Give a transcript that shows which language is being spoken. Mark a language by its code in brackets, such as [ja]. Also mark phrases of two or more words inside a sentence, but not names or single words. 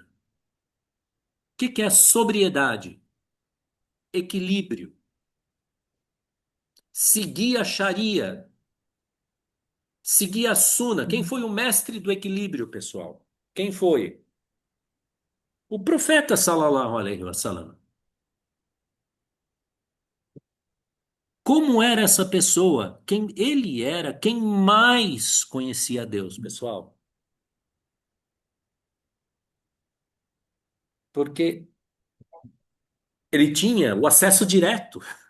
[pt] Que é sobriedade? Equilíbrio. Seguir a Sharia, seguir a Sunna. Quem foi o mestre do equilíbrio, pessoal? Quem foi? O profeta [ar] صلى الله عليه وسلم. [pt] Como era essa pessoa? Quem ele era, quem mais conhecia a Deus, pessoal? Porque ele tinha o acesso direto.